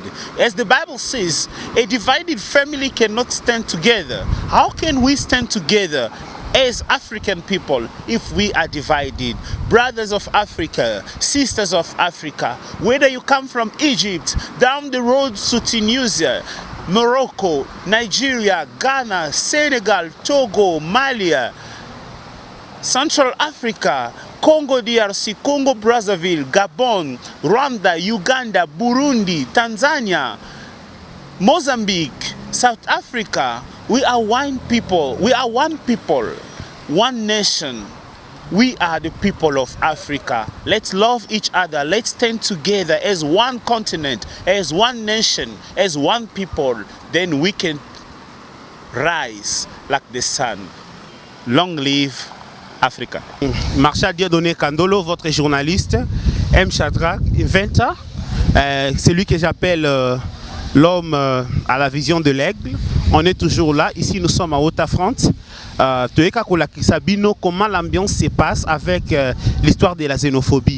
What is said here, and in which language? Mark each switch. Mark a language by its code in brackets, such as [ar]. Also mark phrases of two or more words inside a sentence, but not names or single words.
[en] As the Bible says, a divided family cannot stand together. How can we stand together as African people if we are divided? Brothers of Africa, sisters of Africa, whether you come from Egypt, down the road to Tunisia, Morocco, Nigeria, Ghana, Senegal, Togo, Mali, Central Africa, Congo DRC, Congo Brazzaville, Gabon, Rwanda, Uganda, Burundi, Tanzania, Mozambique, South Africa, we are one people. We are one people, one nation. We are the people of Africa. Let's love each other. Let's stand together as one continent, as one nation, as one people. Then we can rise like the sun. Long live Africa. [fr] Marshal Dieudonné Kandolo, votre journaliste, M. Shadrach Inventa, celui que j'appelle l'homme à la vision de l'aigle. On est toujours là. Ici, nous sommes à Haute-Affrante. Comment l'ambiance se passe avec l'histoire de la xénophobie.